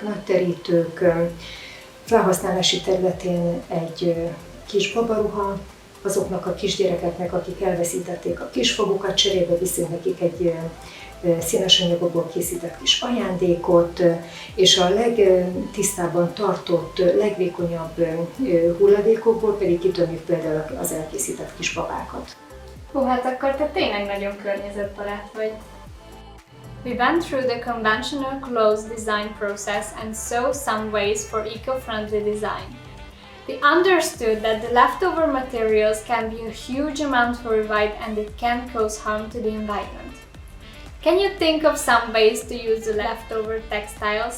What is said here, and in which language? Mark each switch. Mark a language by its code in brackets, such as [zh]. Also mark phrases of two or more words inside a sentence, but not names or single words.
[hu] nagy terítők, felhasználási területén egy kis babaruha, azoknak a kisgyerekeknek, akik elveszítették a kisfogukat, cserébe viszünk nekik egy színes anyagokból készített kis ajándékot, és a legtisztábban tartott, legvékonyabb hulladékokból pedig kitömjük például az elkészített kis babákat. Hú, hát akkor te tényleg nagyon környezetbarát vagy. [en] We went through the conventional clothes design process and saw some ways for eco-friendly design. We understood that the leftover materials can be a huge amount worldwide and it can cause harm to the environment. Can you think of some ways to use the leftover textiles?